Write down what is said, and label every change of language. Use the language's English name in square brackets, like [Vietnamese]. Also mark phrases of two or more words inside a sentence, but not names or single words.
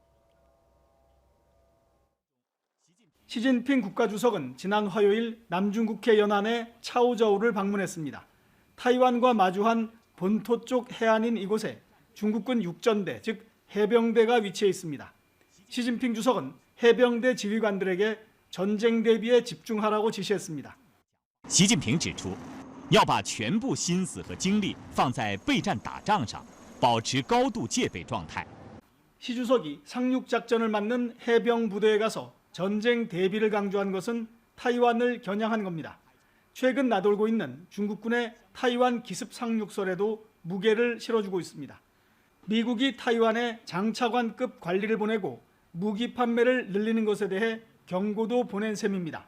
[Korean] 시진핑 국가주석은 지난 화요일 남중국해 연안의 차오저우를 방문했습니다. 타이완과 마주한 본토 쪽 해안인 이곳에 중국군 육전대, 즉 해병대가 위치해 있습니다. 시진핑 주석은 해병대 지휘관들에게 전쟁 대비에 집중하라고 지시했습니다. [Chinese] 习近平指出，要把全部心思和精力放在备战打仗上，保持高度戒备状态。 [Korean] 시 주석이 상륙 작전을 맡는 해병 부대에 가서 전쟁 대비를 강조한 것은 타이완을 겨냥한 겁니다. 최근 나돌고 있는 중국군의 타이완 기습 상륙설에도 무게를 실어주고 있습니다. 미국이 타이완에 장차관급 관리를 보내고 무기 판매를 늘리는 것에 대해 경고도 보낸 셈입니다.